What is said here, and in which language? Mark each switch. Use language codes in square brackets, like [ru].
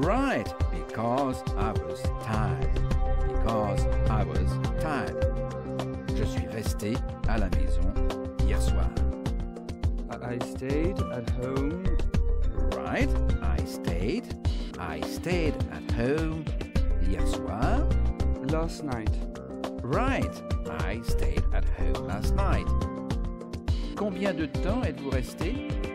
[en] Right, because I was tired. Because I was tired. [fr] Je suis resté à la maison hier soir. [en] I stayed at home. Right, I stayed at home [fr] hier soir. [en] Last night. Right, I stayed at home last night. [fr] Combien de temps êtes-vous resté?